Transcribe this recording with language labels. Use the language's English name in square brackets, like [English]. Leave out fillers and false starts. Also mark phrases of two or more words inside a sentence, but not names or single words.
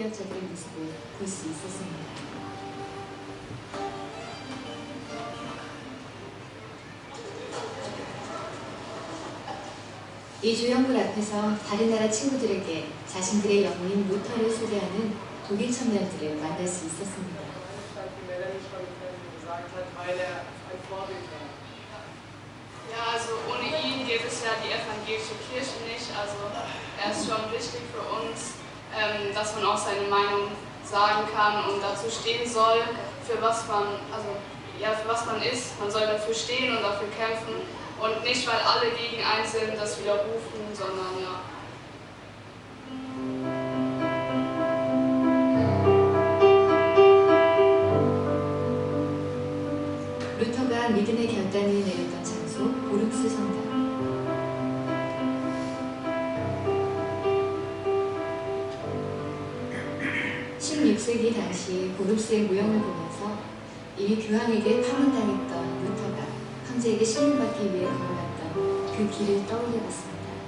[Korean] 인격적인 모습을 볼 수 있었습니다. 이 조형물 앞에서 다른 나라 친구들에게 자신들의 영웅인 루터를 소개하는 독일 청년들을 만날 수 있었습니다. [German] Ja, also ohne ihn gäbe es ja die evangelische Kirche nicht. Also er ist schon wichtig für uns, dass man auch seine Meinung sagen kann und dazu stehen soll, für was man, also ja, für was man ist. Man soll dafür stehen und dafür kämpfen und nicht, weil alle gegen einen sind, das widerrufen, sondern ja. [Korean] 루터가 믿음의 결단을 내렸던 장소 보룩스 성당. 16세기 당시 보룩스의 모형을 보면서 이미 교황에게 파문당했던 루터가 황제에게 신임받기 위해 걸어갔던 그 길을 떠올려봤습니다.